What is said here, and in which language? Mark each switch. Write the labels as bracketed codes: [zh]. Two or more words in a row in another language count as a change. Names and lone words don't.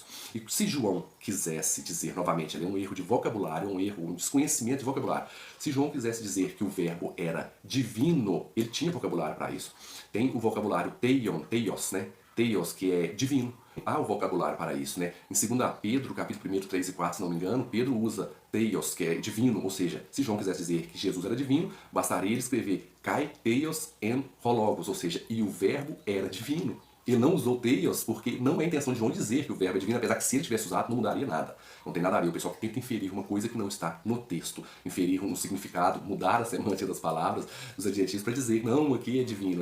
[pt] E se João quisesse dizer, novamente, ali um erro de vocabulário, um desconhecimento de vocabulário, se João quisesse dizer que o verbo era divino, ele tinha vocabulário para isso. Tem o vocabulário teios, né? Teios, que é divino. Há o vocabulário para isso, né? Em 2 Pedro, capítulo 1, 3 e 4, se não me engano, Pedro usa teios, que é divino, ou seja, se João quisesse dizer que Jesus era divino, bastaria ele escrever [el] καὶ θεῖος ἦν ὁ λόγος, [pt] ou seja, e o verbo era divino. Ele não usou teios porque não é a intenção de João dizer que o verbo é divino, apesar que se ele tivesse usado não mudaria nada. Não tem nada a ver. O pessoal que tenta inferir uma coisa que não está no texto, inferir um significado, mudar a semântica das palavras, dos adjetivos para dizer não, aqui é divino.